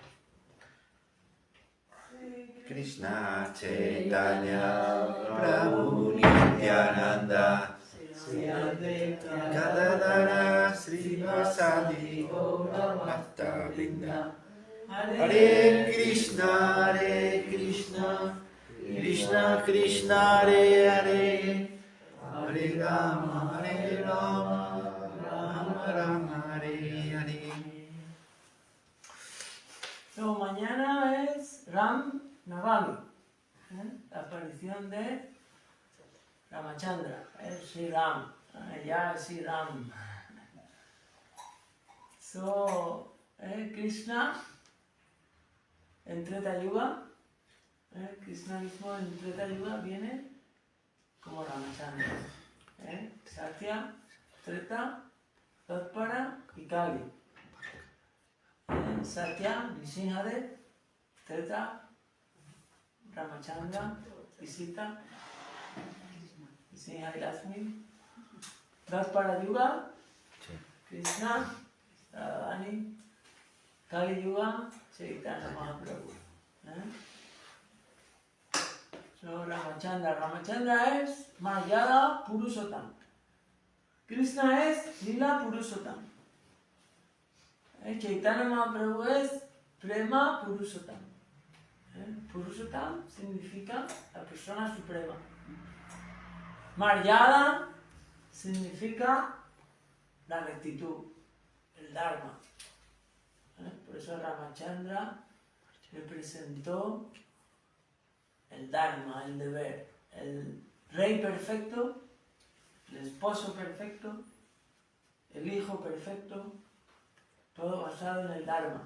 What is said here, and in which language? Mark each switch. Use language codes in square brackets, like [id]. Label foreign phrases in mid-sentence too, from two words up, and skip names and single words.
[es] Krishna Chaitanya Prabhu Nityananda Gadadara Srivasadi Gaura Bhakta Vrinda Hare Krishna Krishna Krishna Hare Hare Hare Rama Rama Rama Hare Hare. So, mañana es Ram Navami, la aparición de Ramachandra, Sri Ram, ya Sri Ram. So, Krishna en Treta Yuga, Krishna mismo en Treta Yuga viene como Ramachandra. Satya, Treta, Tatpara y Kali. Satya, Nrsimhadev, Treta, Ramachandra, Sita, Nrsimha y Lakshmi. Tatpara Yuga, Krishna, Radharani, Kali Yuga, Chaitanya Mahaprabhu. So, Ramachandra es Mayada Purushottam. Krishna es Lila Purushottam. Chaitanya Mahaprabhu es Prema Purushottam. Purushottam significa la persona suprema. Maryada significa la rectitud, el Dharma. Por eso Ramachandra representó el Dharma, el deber, el rey perfecto, el esposo perfecto, el hijo perfecto, todo basado en el Dharma.